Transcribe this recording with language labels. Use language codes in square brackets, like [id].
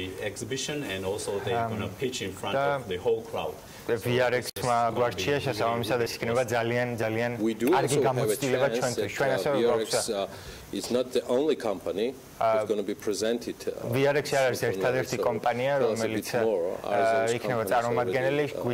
[en] Exhibition and also they're going to pitch in front of the whole crowd. [ka] VRX-მა გვარჩია შესაბამისად ეს იქნება ძალიან კარგი გამოცდილება ჩვენთვის. ჩვენ ასევე გვაქვს [en] It's not the only company that's going to be presented. [ka] VRX არის ერთადერთი კომპანია, რომელიც იქნება წარმომადგენელი.